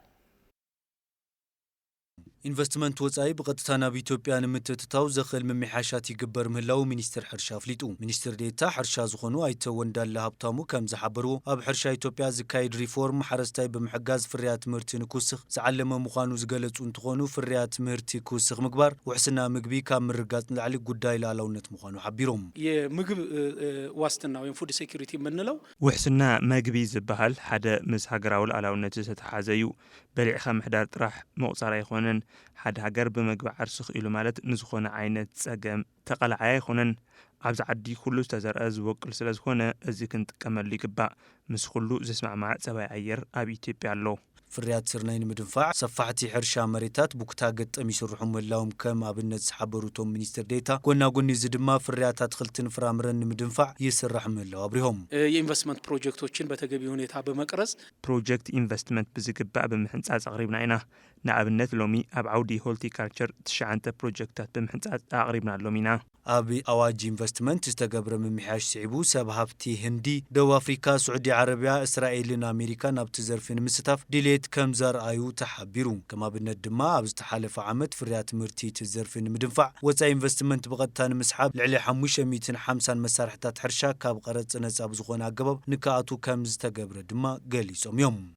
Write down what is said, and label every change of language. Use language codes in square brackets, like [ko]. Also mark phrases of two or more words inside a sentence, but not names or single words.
[ti] ኢንቨስትመንት ወጻኢ ብቐጥታ ናብ ኢትዮጵያ ንምትእትታው ዘኽእል ምምሕያሻት ይግበር ምህላው ሚኒስትር ሕርሻ ኣፍሊጡ። ሚኒስትር ዴኤታ ሕርሻ ዝኾኑ ኣይተ ወንዳለ ሃብታሙ ከም ዝሓበርዎ ኣብ ሕርሻ ኢትዮጵያ ዝካየድ ሪፎርም ሓረስታይ ብምሕጋዝ ፍርያት ምህርቲ ንክውስኽ ዝዓለመ ምዃኑ ዝገለጹ እንትኾኑ ፍርያት ምህርቲ ክውስኽ ምግባር ውሕስና ምግቢ ካብ ምርጋጽ ንላዕሊ ጉዳይ ላዕላውነት ምዃኑ ሓቢሮም። [am] የምግብ ዋስትና ወይም [en] food security [am] የምንለው [ti] ውሕስና ምግቢ ዝበሃል ሓደ ምስ ሃገራዊ ላዕላውነት ዝተተሓዘ እዩ። በሊዕኻ ምሕዳር ጥራሕ መቁፃር ኣይኮነን ሓደ ሃገር ብምግቢ ዓርሱ ኢሉ ማለት ንዝኾነ ዓይነት ፀገም ተቐላዓይ ኣይኮነን ኣብዚ ዓዲ ኩሉ ዝተዘርአ ዝወቅል ስለ ዝኾነ እዚ ክንጥቀመሉ ይግባእ ምስ ኩሉ ዝስማዕማዕ ፀባይ ኣየር ኣብ ኢትዮጵያ ኣሎ ፍርያት ስርናይ ንምድንፋዕ ሰፋሕቲ ሕርሻ መሬታት ቡክታ ገጠም ይስርሑ ምህላዎም ከም ኣብነት ዝሓበሩቶም ሚኒስትር ዴታ ጎናጎኒ እዚ ድማ ፍርያት አትክልትን ፍራምረን ንምድንፋዕ ይስራሕ ምህላው አብሪሆም [am] የኢንቨስትመንት ፕሮጀክቶችን በተገቢ ሁኔታ በመቅረጽ [ti] ፕሮጀክት ኢንቨስትመንት ብዝግባእ ብምሕንጻጽ አቅሪብና ኢና ንኣብነት ሎሚ ኣብ ዓውዲ ሆርቲካልቸር 9 ፕሮጀክታት ብምሕንጻጽ አቅሪብና ሎሚ ኢና ኣብ ኣዋጅ ኢንቨስትመንት ዝተገብረ ምምሕያሽ ስዒቡ ሰብ ሃብቲ ህንዲ ደቡብ አፍሪካ ስዑዲ ዓረቢያ እስራኤልን ኣሜሪካን ኣብቲ ዘርፊ ንምስታፍ ድሌት ከም ዘርአዩ ተሓቢሩ ከም ኣብነት ድማ ኣብ ዝተሓለፈ ዓመት ፍርያት ምህርቲ እቲ ዘርፊ ንምድንፋዕ ወፃኢ ኢንቨስትመንት ብቐጥታ ንምስሓብ ልዕሊ 550 መሳርሕታት ሕርሻ ካብ ቀረጽ ነጻ ብዝኾነ ኣገባብ ንክኣቱ ከም ዝተገብረ ድማ ገሊጾም እዮም